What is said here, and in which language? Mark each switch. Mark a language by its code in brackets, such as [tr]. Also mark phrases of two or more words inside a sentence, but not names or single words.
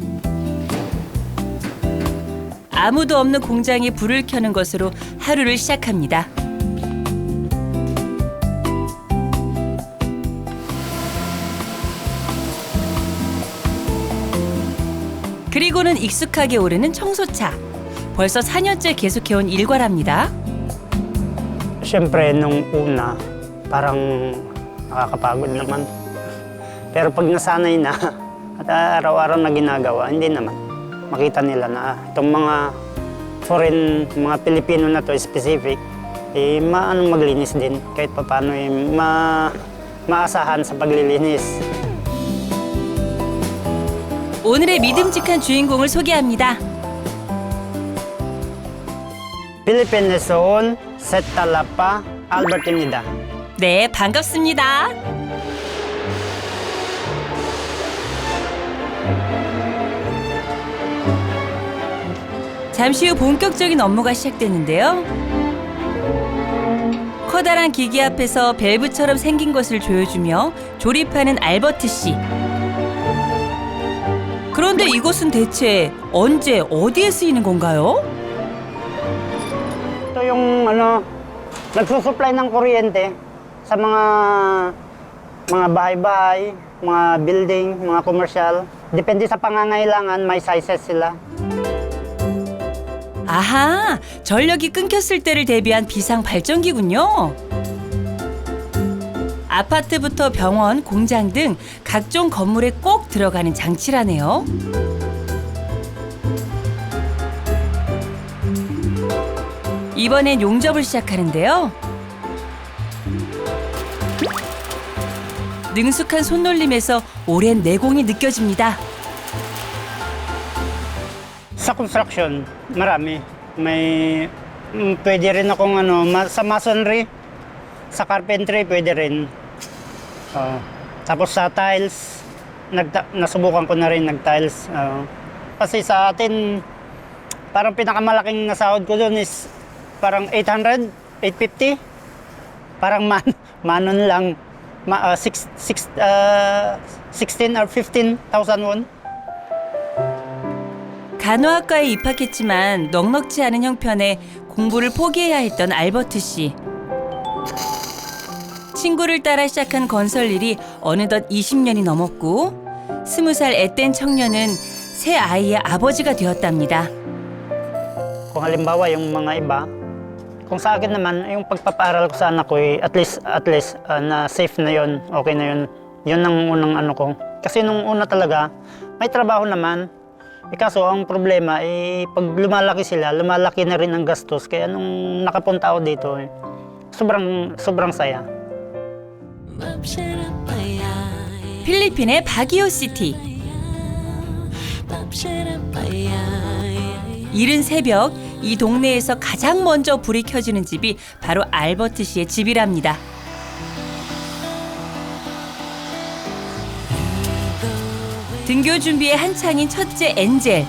[ko] 아무도 없는 공장에 불을 켜는 것으로 하루를 시작합니다. 그리고는 익숙하게 오르는 청소차. 벌써 4년째 계속해온 일과랍니다. [tl] Siyempre, nung una, parang nakakapagod naman. Pero pag nasanay na at araw-araw na ginagawa, hindi naman. Makita nila na itong mga foreign, mga Pilipino na [en] to specific, [tl] maanong maglinis din. Kahit paano maasahan sa paglilinis. [ko] 오늘의 믿음직한 주인공을 소개합니다. Philippine Luzon, Setalapa, Albert입니다. 네, 반갑습니다. 잠시 후 본격적인 업무가 시작되는데요. 커다란 기기 앞에서 밸브처럼 생긴 것을 조여주며 조립하는 알버트 씨. 그런데 이것은 대체 언제 어디에 쓰이는 건가요? [tl] Ito yung nagsusupply ng kuryente sa mga bahay-bahay, mga building, mga commercial. Depende sa pangangailangan, may sizes sila. [ko] 아하, 전력이 끊겼을 때를 대비한 비상 발전기군요. 아파트부터 병원, 공장 등 각종 건물에 꼭 들어가는 장치라네요. 이번엔 용접을 시작하는데요. 능숙한 손놀림에서 오랜 내공이 느껴집니다. [tl] Sa construction, marami. May pwede rin akong sa masonry, sa carpentry pwede rin. Tapos sa tiles, nasubukan ko na rin nag-tiles. Kasi sa atin, parang pinakamalaking nasahod ko doon is parang 800, 850. Parang manon lang, 16 or 15,000 won. [ko] 간호학과에 입학했지만 넉넉지 않은 형편에 공부를 포기해야 했던 알버트 씨. 친구를 따라 시작한 건설 일이 어느덧 20년이 넘었고 20살 앳된 청년은 세 아이의 아버지가 되었답니다. [tl] Kung halimbawa yung mga iba, kung sa akin naman, yung pagpapaaral ko sa anak ko, [en] at least [tl] na safe na yon, okay na yun. Yun ang unang ko. Kasi nung una talaga, may trabaho naman. Kaso ang problema, pag lumalaki sila, lumalaki na rin ang gastos. Kaya nung nakapunta ako dito, sobrang saya. [ko] 필리핀의 바기오시티. 이른 새벽 이 동네에서 가장 먼저 불이 켜지는 집이 바로 알버트 씨의 집이랍니다. 등교 준비에 한창인 첫째 엔젤.